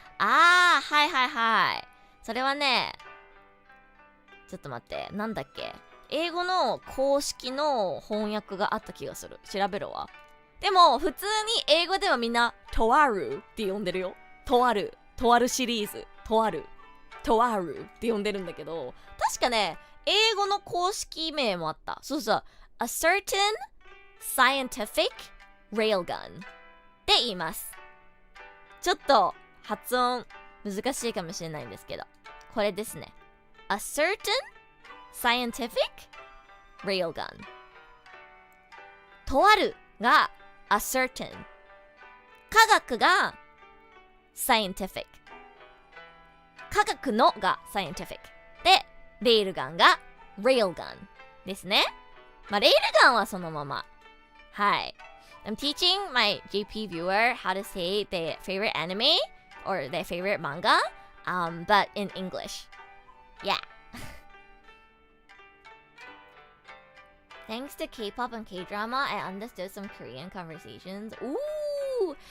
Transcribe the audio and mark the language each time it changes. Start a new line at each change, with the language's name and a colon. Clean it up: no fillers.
Japanese: はい。それはね、ちょっと待って、なんだっけ、英語の公式の翻訳があった気がする。調べろわ。でも普通に英語ではみんなとあるって呼んでるよ。とあるシリーズ、とあるって呼んでるんだけど、確かね英語の公式名もあった。そう、a certain scientific railgun って言います。ちょっと発音難しいかもしれないんですけど、これですね。
English: A certain scientific railgun。
Japanese: とあるが a certain、 科学が scientific、 科学のが scientific で、レールガンが railgun ですね。レールガンはそのまま
English: Hi. I'm teaching my JP viewer how to say their favorite anime or their favorite manga, but in English. Yeah. Thanks to K-pop and K-drama, I understood some Korean conversations. Ooh!